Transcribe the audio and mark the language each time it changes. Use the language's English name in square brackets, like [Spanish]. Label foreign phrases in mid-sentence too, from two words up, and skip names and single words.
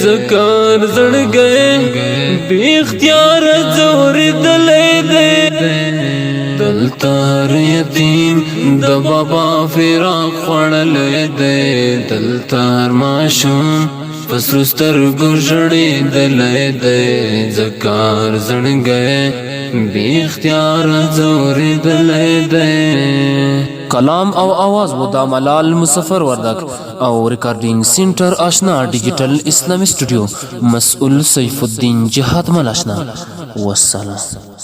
[Pashto] ځکه هر زړګی بې اختیاره ځورېدلی دی دلته هر یتیم د بابا فراق خوړلی دی دلته هر ماشوم په سرو سترګو ژړېدلی دی ځکه هر زړګی بې اختیاره ځورېدلی دی کلام او آواز و دا ملال مسفر وردک او [English] recording center [Pashto] آشنا ڈیجیٹل اسلامی اسٹوڈیو مسئول سیف الدین جہاد مل آشنا والسلام